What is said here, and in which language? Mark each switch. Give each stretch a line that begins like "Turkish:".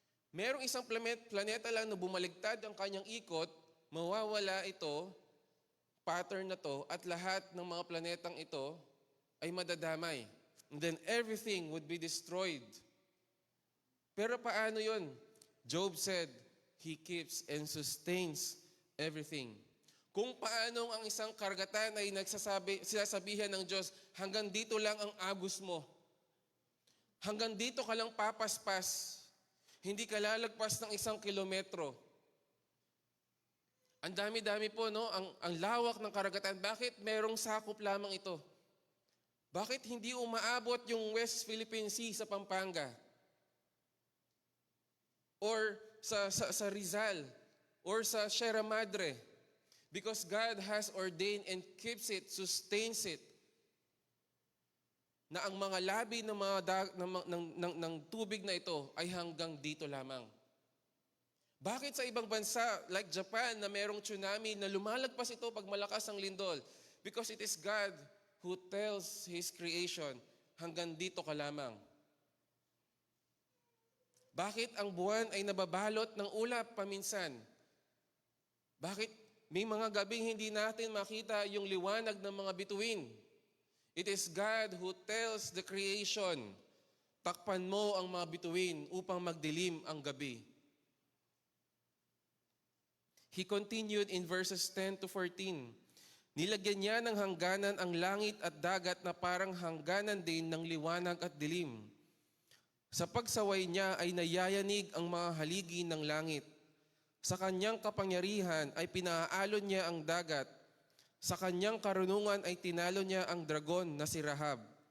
Filipino: Merong isang planeta lang na bumaligtad ang kanyang ikot, mawawala ito, pattern na to, at lahat ng mga planetang ito ay madadamay.
English: And then everything would be destroyed.
Filipino: Pero paano yun?
English: Job said, He keeps and sustains everything.
Filipino: Kung paano ang isang karagatan ay sinasabihan ng Diyos, hanggang dito lang ang agos mo. Hanggang dito ka lang papaspas. Hindi ka lalagpas ng 1 kilometro. Ang dami-dami po, no? Ang lawak ng karagatan. Bakit merong sakop lamang ito? Bakit hindi umaabot yung West Philippine Sea sa Pampanga? Or sa Rizal? Or sa Sierra Madre?
English: Because God has ordained and keeps it, sustains it,
Filipino: na ang mga labi ng tubig na ito ay hanggang dito lamang. Bakit sa ibang bansa, like Japan, na merong tsunami, na lumalagpas ito pag malakas ang lindol?
English: Because it is God who tells His creation,
Filipino: hanggang dito ka lamang. Bakit ang buwan ay nababalot ng ulap paminsan? Bakit may mga gabing hindi natin makita yung liwanag ng mga bituin?
English: It is God who tells the creation,
Filipino: takpan mo ang mga bituin upang magdilim ang gabi.
English: He continued in verses 10 to 14.
Filipino: Nilagyan niya ng hangganan ang langit at dagat na parang hangganan din ng liwanag at dilim. Sa pagsaway niya ay nayayanig ang mga haligi ng langit. Sa kanyang kapangyarihan ay pinaalon niya ang dagat. Sa kanyang karunungan ay tinalo niya ang dragon na si Rahab.